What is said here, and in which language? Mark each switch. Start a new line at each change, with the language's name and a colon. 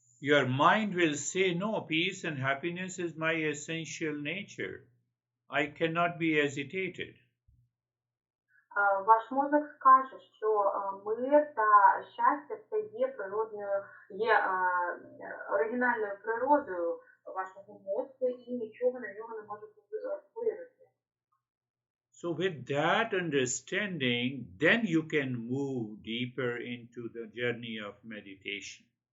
English: Your mind will say, no, peace and happiness is my essential nature. I cannot be agitated.
Ukrainian: Ваш мозок скаже, що мир та щастя це є природною, є оригінальною природою вашого мозку і нічого на нього не може вплинути.
English: So with that understanding, then you can move deeper into the journey of meditation.